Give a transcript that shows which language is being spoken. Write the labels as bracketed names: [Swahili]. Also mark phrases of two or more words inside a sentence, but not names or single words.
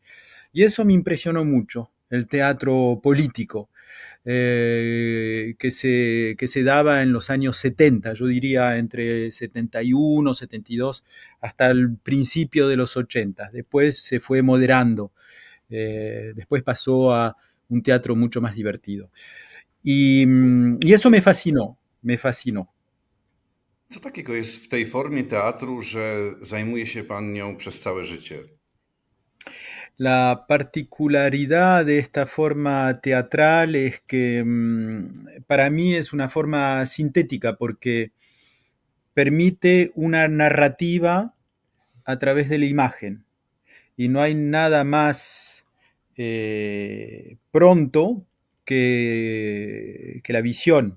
[Spanish] Y eso me impresionó mucho, el teatro político, que se daba en los años 70, yo diría entre 71, 72, hasta el principio de los 80. Después se fue moderando, después pasó a un teatro mucho más divertido. Y eso me fascinó, me fascinó. [Polish] Co takiego jest w tej formie teatru, że zajmuje się pan nią przez całe życie? [Spanish] La particularidad de esta forma teatral es que para mí es una forma sintética porque permite una narrativa a través de la imagen y no hay nada más pronto que la visión.